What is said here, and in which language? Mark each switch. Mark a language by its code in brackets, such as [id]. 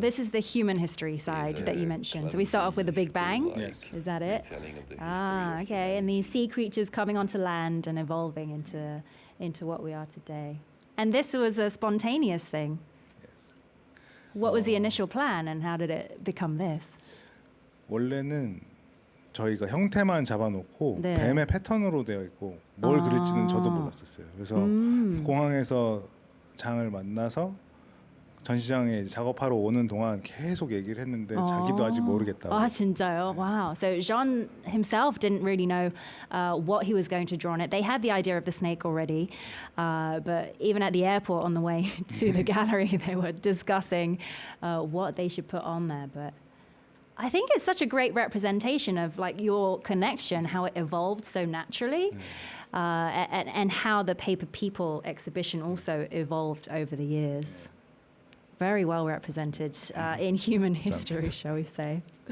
[en] this is the human history side that you mentioned. So we start off with the Big Bang. Yes. Is that it? retelling of the history of Okay. And these sea creatures coming onto land and evolving into what we are today. And this was a spontaneous thing. Yes. What was the initial plan, and how did it become this? [ko] 원래는 저희가 형태만 잡아놓고 네. 뱀의 패턴으로 되어 있고 뭘 그릴지는 저도 몰랐었어요. 그래서 공항에서 장을 만나서 전시장에 작업하러 오는 동안 계속 얘기를 했는데 자기도 아직 모르겠다고. 아 진짜요? [en] Wow. So Jean himself didn't really know what he was going to draw on it. They had the idea of the snake already, but even at the airport on the way to the gallery, they were discussing what they should put on there. But I think it's such a great representation of like your connection, how it evolved so naturally, and how the Paper People exhibition also evolved over the years. Very well represented in human history, shall we say.